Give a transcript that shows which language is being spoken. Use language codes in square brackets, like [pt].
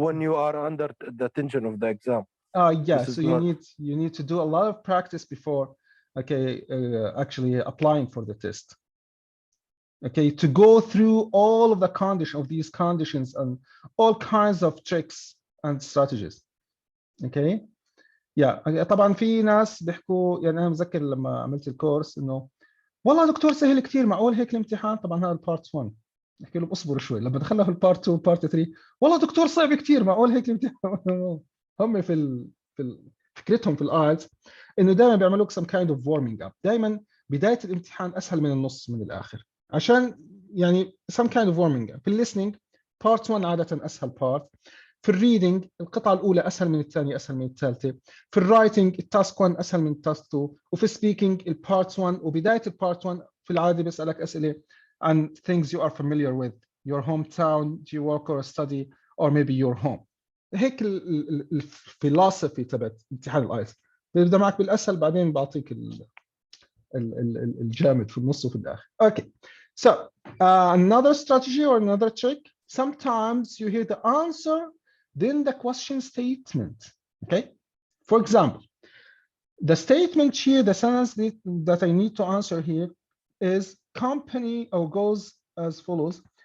[en] when you are under the tension of the exam. yeah, so you need to do a lot of practice before, okay, actually applying for the test. Okay, to go through all of the these conditions and all kinds of tricks and strategies. [ar] Okay, yeah, طبعا في ناس بيحكوا، يعني انا متذكر لما عملت الكورس انه والله دكتور سهل كثير، معقول هيك الامتحان؟ طبعا هذا البارت 1. نحكي لهم اصبروا شوي، لما دخلنا في البارت 2 بارت 3 والله دكتور صعب كثير، معقول هيك الامتحان؟ هم في فكرتهم في الايلتس انه دائما بيعملوا لك [en] some kind of warming up. [ar] دائما بدايه الامتحان اسهل من النص من الاخر، عشان يعني [en] some kind of warming up. [ar] في listening part 1 عاده اسهل part، في الريدنج القطعة الأولى أسهل من الثانية، أسهل من الثالثة. في الرايتنج التاسك 1 أسهل من التاسك 2. وفي السبيكينج البارت 1 وبداية البارت 1 في العادة بسألك أسئلة عن [en] things you are familiar with, your hometown, do you work or study, or maybe your home. [ar] هيك الفلسفي تبعت امتحان الايلتس. بيبدا معك بالاسهل بعدين بعطيك الجامد في النص وفي الاخر. [en] Okay. So another strategy or another trick. Sometimes you hear the answer, then the question statement. Okay. For example, the statement here, the sentence that I need to answer here is company, or goes as follows.